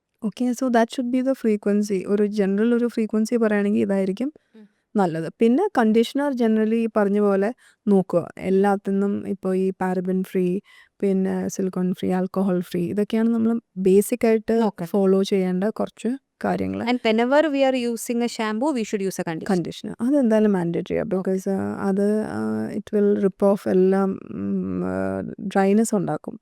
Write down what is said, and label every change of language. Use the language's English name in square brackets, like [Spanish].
[English] Okay, so that should be the frequency. [Malayalam] ഒരു general ഒരു frequency പറയുകയാണെങ്കിൽ ഇതായിരിക്കും നല്ലത്. പിന്നെ കണ്ടീഷണർ ജനറലി പറഞ്ഞ പോലെ നോക്കുക എല്ലാത്തിനും. ഇപ്പോൾ ഈ പാരബൻ ഫ്രീ, പിന്നെ സിലിക്കോൺ ഫ്രീ, ആൽക്കഹോൾ ഫ്രീ, ഇതൊക്കെയാണ് നമ്മൾ ബേസിക് ആയിട്ട് നോക്കണം. ഫോളോ ചെയ്യേണ്ട കുറച്ച് കാര്യങ്ങൾ. [English] And whenever we are using a shampoo, we should use a conditioner. [Malayalam] Conditioner അതെന്തായാലും മാൻഡേറ്ററി ആണ്. ബിക്കോസ് അത് ഇറ്റ് വിൽ റിപ്പ് ഓഫ് എല്ലാം ഡ്രൈനെസ് ഉണ്ടാക്കും